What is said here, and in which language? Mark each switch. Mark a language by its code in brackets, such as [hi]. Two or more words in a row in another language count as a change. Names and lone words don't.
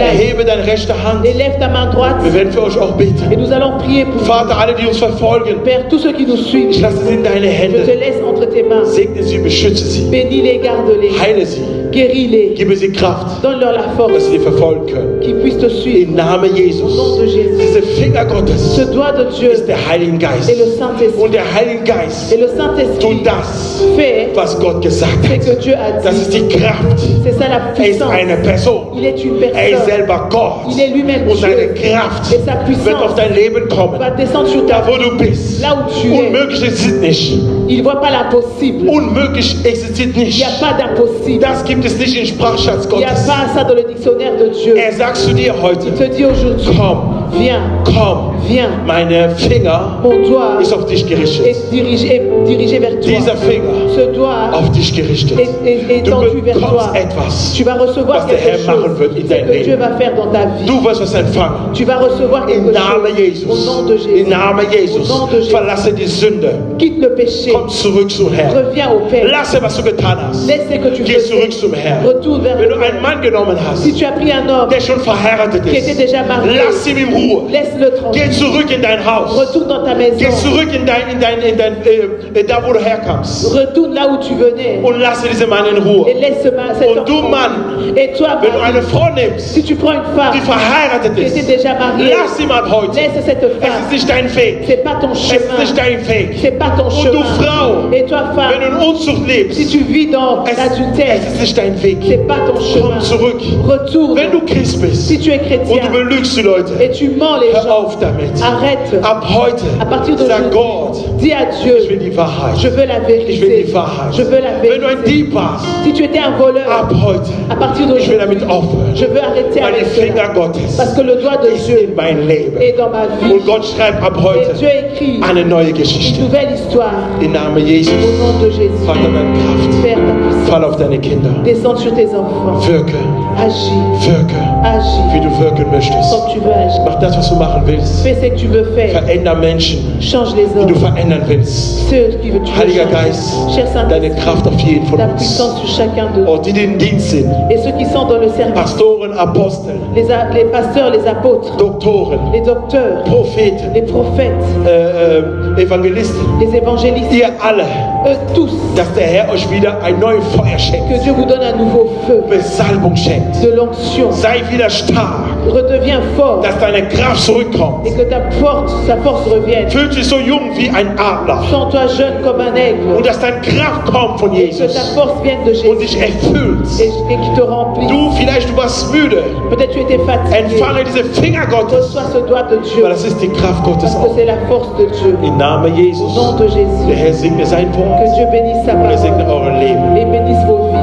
[de] erhebe deine rechte Hand. [fr] élève ta main droite [de] Wir werden für euch auch [fr] et [de] beten. [fr] nous allons prier pour vous. [de] Vater, alle, die uns verfolgen, [fr] Père, tous ceux qui nous suivent, [de] ich lasse sie in deine [fr] je te [de] Hände. [fr] laisse entre tes mains. [de] Segne sie, beschütze sie. [fr] Bénis-les, garde-les, [de] Heile sie. [fr] guéris-les, [de] Gebe sie Kraft, [fr] donne-leur la [de] dass [fr] force, [de] sie dir verfolgen können. [fr] qu'ils puissent te [de] Im [fr] suivre. [de] Namen [fr] Au nom [de] Jesus. [fr] de Jésus. [de] Diese Finger Gottes [fr] Ce doigt de Dieu [de] ist der Heilige Geist. [fr] et le Saint-Esprit. [de] Und der Heilige Geist [fr] Et le Saint-Esprit [de] tut das, [fr] fait [de] was Gott gesagt [fr] ce [de] hat. [fr] que Dieu a [de] Das ist [fr] dit. [de] die Kraft. [fr] C'est ça la [de] Er ist [fr] puissance. [de] eine Person. [fr] Il est une [de] Er ist [fr] personne. [de] selber Gott. [fr] Il est lui-même [de] Und seine [fr] Dieu. [de] Kraft [fr] Et sa puissance [de] wird auf dein Leben kommen. [fr] va descendre sur ta [de] Da wo du bist. [fr] Là où tu es. [de] Unmöglich ist nicht. [fr] Il ne voit pas l'impossible. [de] Unmöglich existiert [fr] Il [de] nicht. [fr] n'y a pas d'impossible. [de] Das gibt es nicht im Sprachschatz [fr] Il n'y a [de] Gottes. [fr] pas ça dans le dictionnaire de Dieu. [de] Er sagt zu dir heute, [fr] Il te dit aujourd'hui, [de] komm, [fr] viens, [de] komm, [fr] viens. [de] meine Finger [fr] Mon doigt [de] ist auf dich gerichtet. [fr] est dirigé vers toi. [de] Dieser Finger [fr] Ce doigt [de] auf dich gerichtet. [fr] est [de] Du [fr] tendu vers toi. [de] bekommst etwas, [fr] Tu vas recevoir [de] was der [fr] quelque [de] Herr machen [fr] chose [de] wird in [fr] ce [de] deinem [fr] que Dieu [de] Leben. [fr] va faire dans ta vie. [de] Du wirst es empfangen. [fr] Tu vas recevoir [de] Im [fr] quelque [de] Namen [fr] chose. Au [de] Jesus. [fr] nom de Jésus. [de] Im Namen Jesus. [fr] Au nom de Jésus. [de] Verlasse die Sünde. [fr] Quitte le péché. [de] Komm zurück zum Herrn. [fr] Reviens au Père. [de] Lasse, was du getan hast. [fr] Laisse ce que tu [de] Geh [fr] faisais. [de] zurück zum Herrn. [fr] Retourne vers [de] Wenn [fr] le [de] du einen [fr] Père. [de] Mann genommen hast, [fr] Si tu as pris un homme [de] der schon verheiratet [fr] qui était [de] ist, [fr] déjà marié, [de] lass ihn in Ruhe. [fr] laisse-le [de] Geh [fr] tranquille. [de] zurück in dein Haus. [fr] Retourne dans ta maison. [de] Geh zurück in da wo du herkommst. [fr] Retourne là où tu venais. [de] Und lasse diesen Mann in Ruhe. [fr] Et laisse cet [de] Und du [fr] homme. [de] Mann, [fr] Et toi, [de] wenn du [fr] mari, [de] eine Frau nimmst, [fr] si tu prends une femme [de] die verheiratet [fr] qui était [de] ist, [fr] déjà mariée, [de] lass ihn mal heute. [fr] laisse cette [de] Es ist [fr] femme. [de] nicht dein Weg. [fr] C'est pas ton [de] Es ist [fr] chemin. [de] nicht dein Weg. [fr] C'est pas ton [de] Und du [fr] chemin. [de] Frau, [fr] Et toi, [de] wenn [fr] femme, [de] du in Unzucht lebst, [fr] si tu vis dans l'adultère, [de] es ist nicht dein Weg. [fr] c'est pas ton chemin. [de] Komm zurück. [fr] Retourne. [de] Wenn du Christ bist [fr] Si tu es [de] und [fr] chrétien [de] du belügst die Leute, [fr] et tu tu mens les [de] Hör [fr] gens. [de] auf damit. [fr] Arrête. [de] Ab heute [fr] À partir de [de] sag Gott, [fr] dis à [de] ich [fr] Dieu, [de] will die Wahrheit. [fr] je veux la [de] Ich will die [fr] vérité. [de] Wahrheit. [fr] Je veux la [de] Wenn du ein [fr] vérité. [de] Dieb warst, [fr] Si tu étais un voleur, [de] ab heute, [fr] à partir [de] ich will [fr] d'aujourd'hui, [de] damit aufhören. [fr] je veux arrêter [de] Weil die [fr] avec [de] Finger [fr] cela. [de] Gottes [fr] Parce que le doigt de [de] ist [fr] Dieu [de] in mein Leben. [fr] est dans ma vie. [de] Und Gott schreibt ab [fr] Et [de] heute [fr] Dieu écrit [de] eine neue [fr] une [de] Geschichte. [fr] nouvelle histoire [de] Im Namen Jesus. [fr] au nom de Jésus. [de] Vater, deine Kraft. [fr] Père, ta puissance, [de] Fall auf deine Kinder. [fr] descende sur tes enfants. [de] Wirke, [fr] Agis, [de] wirke, wie [fr] agis [de] du wirken möchtest. [fr] comme tu veux agir. [de] Mach das, was du machen willst. [fr] Fais ce que tu veux faire. [de] Veränder Menschen, [fr] Change les [de] die du [fr] hommes. [de] verändern willst. [fr] Ceux qui veulent tu veux [de] Heiliger [fr] changer. [de] Geist, [fr] Cher [de] deine [fr] Saint-Esprit, [de] Kraft auf jeden von [fr] ta [de] uns. [fr] puissance sur chacun d'eux. [de] Und die den Dienst sind, [fr] Et ceux qui sont dans le service, [de] Pastoren, Apostel, [fr] les pasteurs, les apôtres, [de] Doktoren, [fr] les docteurs, [de] Propheten, [fr] les prophètes, [de] Evangelisten, [fr] les évangélistes, [de] ihr alle, [fr] eux tous, [de] dass der Herr euch wieder ein neues Feuer schenkt, [fr] que Dieu vous donne un nouveau feu, [de] Besalbung schenkt. [fr] de l'onction. [de] Sei wieder stark, [fr] Redeviens fort [de] dass deine Kraft zurückkommt. [fr] et que sa force revienne. [de] Fühlt dich so jung wie ein Adler. [fr] Sens-toi jeune comme un aigle [de] Und dass deine Kraft kommt von [fr] et que ta [de] Jesus [fr] force vienne de [de] und dich [fr] Jésus [de] erfüllt. [fr] et qui te remplit. [de] Du, vielleicht du warst müde. [fr] Peut-être tu étais fatigué. [de] Empfange diese Finger Gottes, [fr] Reçois ce doigt de Dieu [de] weil das ist die Kraft Gottes [fr] parce que [de] auch. [fr] c'est la force de Dieu. [de] Im Namen [fr] Au [de] Jesus. [fr] nom de [de] Der [fr] Jésus, [de] Herr segne sein Wort [fr] que Dieu bénisse sa [de] und er segne [fr] parole [de] euer Leben. [fr] et bénisse vos